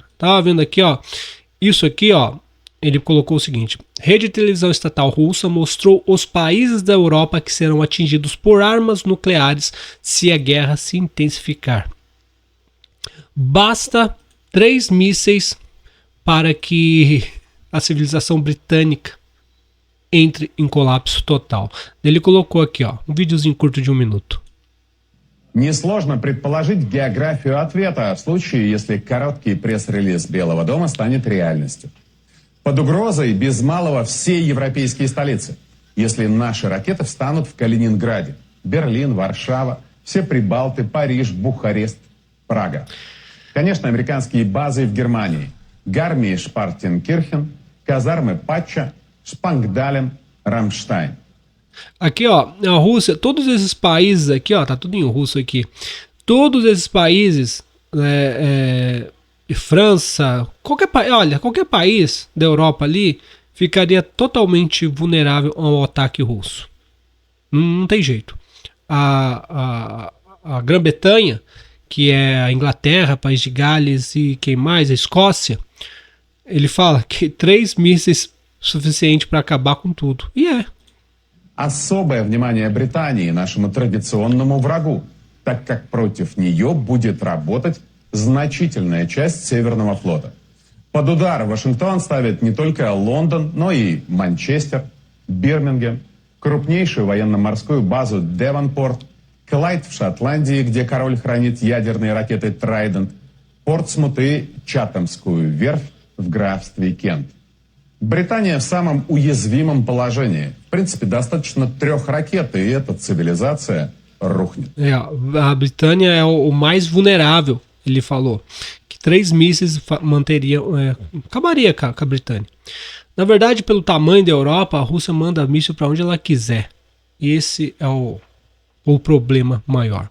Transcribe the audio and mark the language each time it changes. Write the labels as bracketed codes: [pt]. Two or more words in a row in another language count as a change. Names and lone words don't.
[pt] Tava vendo aqui, ó, isso aqui, ó, ele colocou o seguinte: rede de televisão estatal russa mostrou os países da Europa que serão atingidos por armas nucleares se a guerra se intensificar. Basta 3 mísseis para que a civilização britânica entre em colapso total. Ele colocou aqui, ó, um videozinho curto de 1 minuto. [ru] Несложно предположить географию ответа в случае, если короткий пресс-релиз Белого дома станет реальностью. Под угрозой без малого все европейские столицы. Если наши ракеты встанут в Калининграде, Берлин, Варшава, все Прибалты, Париж, Бухарест. Прага. Конечно, американские базы в Германии. Гармии-Шпартенкирхен, казармы Патча, Шпангдален, Рамштайн. [pt] Aqui, ó, a Rússia, todos esses países aqui, ó, tá tudo em russo aqui. Todos esses países, França, qualquer país da Europa ali ficaria totalmente vulnerável ao ataque russo. Não tem jeito. A Grã-Bretanha, que é a Inglaterra, País de Gales e quem mais? A Escócia. Ele fala que 3 mísseis suficiente para acabar com tudo. E é. [ru] Особое внимание Британии нашему традиционному врагу, так как против нее будет работать значительная часть Северного флота. Под удар Вашингтон ставит не только Лондон, но и Манчестер, Бирмингем, крупнейшую военно-морскую базу Девонпорт, Клайд в Шотландии, где король хранит ядерные ракеты Трайдент, Портсмут и Чатамскую верфь в графстве Кент. Британия в самом уязвимом положении. В принципе, достаточно 3 ракет, и эта цивилизация рухнет. [pt] A Britânia é o mais vulnerável, ele falou. Que 3 mísseis acabaria com a Britânia. Na verdade, pelo tamanho da Europa, a Rússia manda míssil para onde ela quiser. E esse é o problema maior.